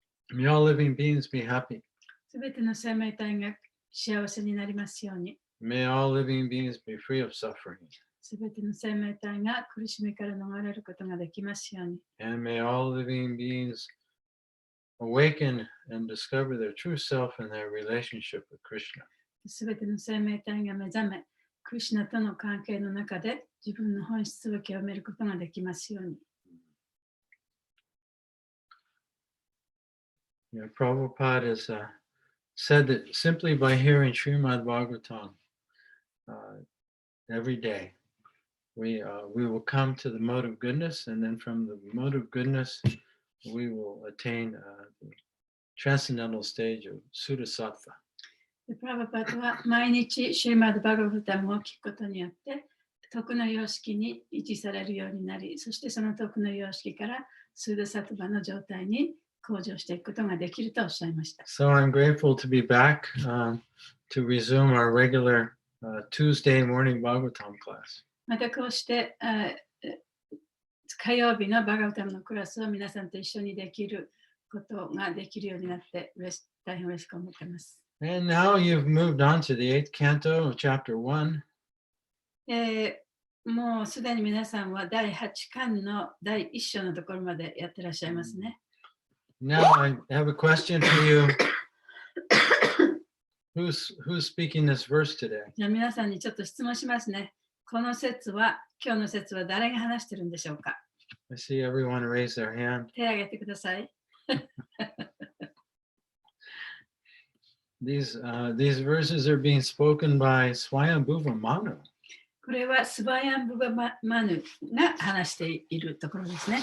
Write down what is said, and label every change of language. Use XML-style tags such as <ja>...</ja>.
<en>May all living beings be happy.</en> <ja>すべての生命体が幸せになりますように。</ja> <en>May all living beings be free of suffering.</en> <ja>すべての生命体が苦しみから逃れることができますように。</ja> <en>And may all living beings awaken and discover their true self and their relationship with Krishna.</en> <ja>すべての生命体が目覚め、クリシュナとの関係の中で自分の本質を極めることができますように。</ja> <en>Prabhupada has said that simply by hearing Srimad Bhagavatam every day, we will come to the mode of goodness, and then from the mode of goodness, we will attain the transcendental stage of Sudasattva.</en> <ja>プラバパートは毎日シューマド・バガバタムを聞くことによって徳の様式に維持されるようになり、そしてその徳の様式からスーダサトバの状態に向上していくことができるとおっしゃいました。</ja> <en>So I'm grateful to be back to resume our regular Tuesday morning Bhagavatam class.</en> <ja>またこうして火曜日のバガバタムのクラスを皆さんと一緒にできることができるようになって大変嬉しく思っています。</ja> <en>And now you've moved on to the 8th canto of chapter 1.</en> <ja>もうすでに皆さんは第8巻の第1章のところまでやってらっしゃいますね。</ja> <en>Now I have a question for you. Who's speaking this verse today?</en> <ja>じゃあ皆さんにちょっと質問しますね。この説は、今日の説は誰が話してるんでしょうか？</ja> <en>I see everyone raise their hand.</en> <ja>手を挙げてください。</ja> <en>These verses are being spoken by Swayambhuva Manu.</en> <ja>これはスバヤンブバマヌが話しているところですね。</ja>